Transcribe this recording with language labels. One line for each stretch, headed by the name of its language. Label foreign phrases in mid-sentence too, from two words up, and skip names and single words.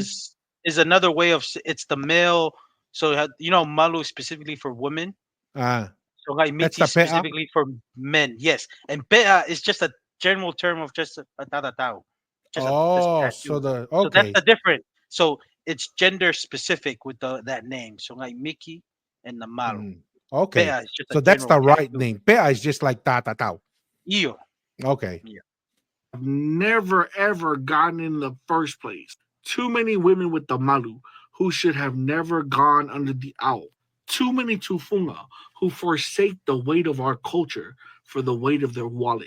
English: is another way of it's the male. So malu is specifically for women. Ah, Songai that's Miti the is pea. specifically for men. Yes, and pea is just a general term of just a tatatao, just Oh, so tattoo. So that's okay. the difference. So it's gender specific with that name. Songai Miki and the malu. Mm, okay. Pea is just a So that's general the right tattoo. name. Pea is just like tatatao. Iyo. Okay. Never ever gotten in the first place. Too many women with the malu who should have never gone under the owl. Too many tufunga who forsake the weight of our culture for the weight of their wallet.